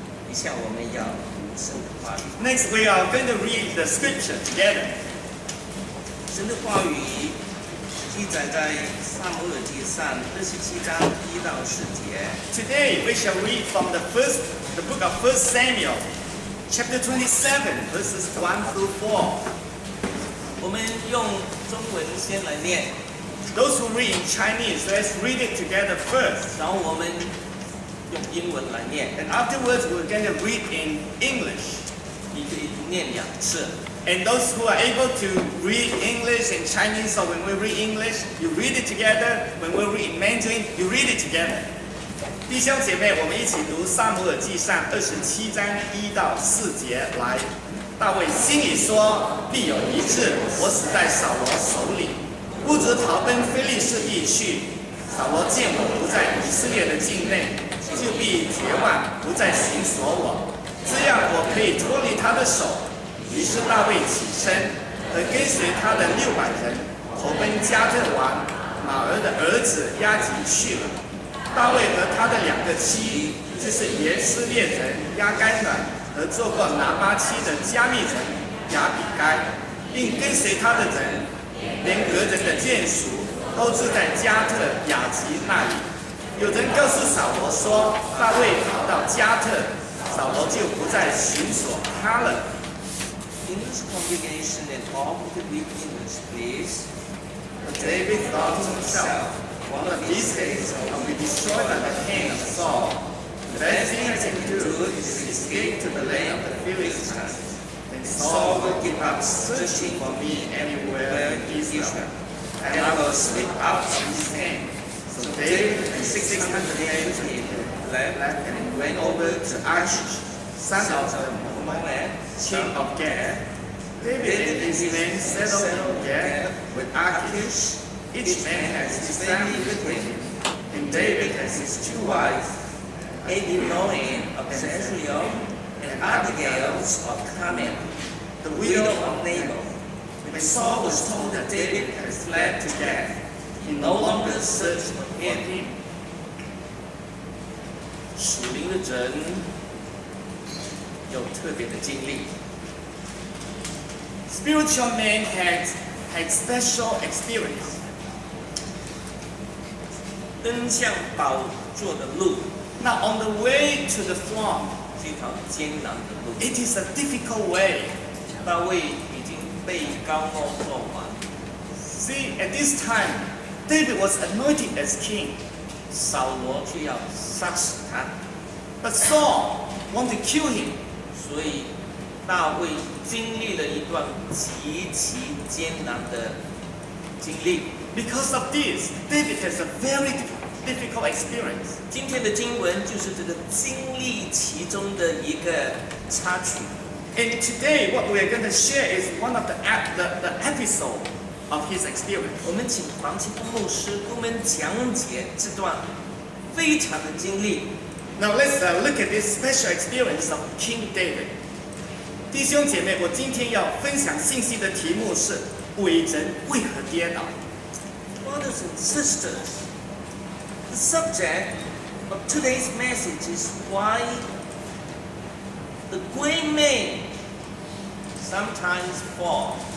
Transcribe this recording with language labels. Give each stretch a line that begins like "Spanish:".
Chinese: 以下我们要读神的话语。
English: Next, we are going to read the scripture together.
Chinese: 神的话语记载在撒母耳记上27章1到4节。
English: Today, we shall read from the book of 1 Samuel, chapter 27, verses 1 through 4.
Chinese: 我们用中文先来念，
English: Those who read in Chinese, let's read it together first.
Chinese: 然后我们用英文来念，
English: And afterwards, we're going to read in English.
Chinese: 你可以念2次。
English: And those who are able to read English and Chinese, so when we read English, you read it together. When we read Mandarin, you read it together.
Chinese: 弟兄姐妹，我们一起读撒母耳记上27章1到4节来。大卫心里说：必有一日，我死在扫罗手里，不知逃奔非利士地去。扫罗见我不在以色列的境内，就必绝望，不再寻索我，这样我可以脱离他的手。于是大卫起身，和跟随他的600人，投奔加特王马儿的儿子亚吉去了。大卫和他的2个妻，就是耶斯列人亚干暖和做过拿巴妻的加密人亚比该，并跟随他的人，连隔人的眷属都住在加特雅吉那里。有人告诉扫罗说，大卫逃到加特，扫罗就不再寻索他了。
English: English congregation and all who can read English, please. David thought to himself, one of these days I will be destroyed by the hand of Saul. The best thing I can do is escape to the land of the Philistines. Then Saul will give up searching for me anywhere in Israel, and I will slip out of his hand. So David and 600 men left and went over to Achish, son of Moab, king of Gath. David and his men settled in Gath with Achish. Each man has his family with him, and David has his 2 wives, Ahinoam of Jezreel and Abigail of Carmel, the widow of Nabal. When Saul was told that David had fled to Gath, he no longer searched for him.
Chinese: 属灵的人有特别的经历，
English: Spiritual men had special experience.
Chinese: 登向宝座的路
English: Now on the way to the throne,
Chinese: 是一条艰难的路。
English: it is a difficult way.
Chinese: 大卫已经被高高做完，
English: See, at this time, David was anointed as king,
Chinese: 扫罗却要杀死他，
English: but Saul wanted to kill him.
Chinese: 所以大卫经历了一段极其艰难的经历。
English: Because of this, David has a very difficult experience.
Chinese: 今天的经文就是这个经历其中的一个插曲。
English: And today, what we are going to share is one of the episode of his experience.
Chinese: 我们请黄奇丰牧师给我们讲解这段非常的经历。
English: Now let's look at this special experience of King David.
Chinese: 弟兄姐妹，我今天要分享信息的题目是伟人为何跌倒。
English: Brothers and sisters, the subject of today's message is why the great men sometimes fall.